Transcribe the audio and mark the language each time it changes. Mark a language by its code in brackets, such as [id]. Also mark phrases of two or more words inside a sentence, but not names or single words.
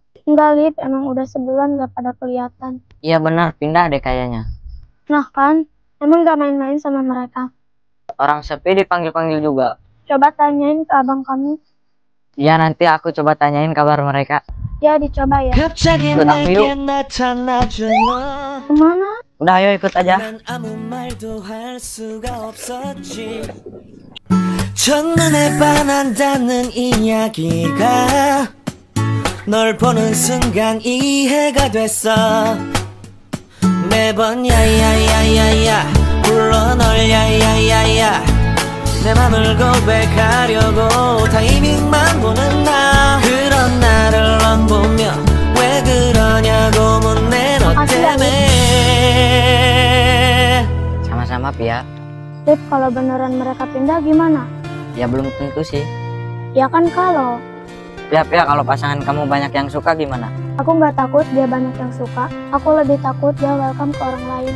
[id] Enggak, Lip, emang udah sebulan gak pada kelihatan. Iya benar, pindah deh kayaknya. Nah kan, emang gak main-main sama mereka. Orang sepi dipanggil-panggil juga. Coba tanyain ke abang kamu. Ya nanti aku coba tanyain kabar mereka. Ya dicoba ya. [ko] 갑자기 [id] Ikut aku yuk. [ko] 내게 나타나준 너 [id] Kemana? Udah ayo ikut aja. [ko] 난 아무 말도 할 수가 없었지 첫눈에 반한다는 이야기가 널 보는 순간 이해가 됐어 매번 야야야야야 불러 널 야야야야 내 맘을 고백하려고 타이밍만 보는 나 그런 나를 넌 보며 왜 그러냐고 묻네 너 때문에 [id] Sama-sama Pia. Lip, kalau beneran mereka pindah gimana? Ya belum tentu sih. Ya kan kalau. Pia kalau pasangan kamu banyak yang suka gimana? Aku nggak takut dia banyak yang suka. Aku lebih takut dia welcome ke orang lain.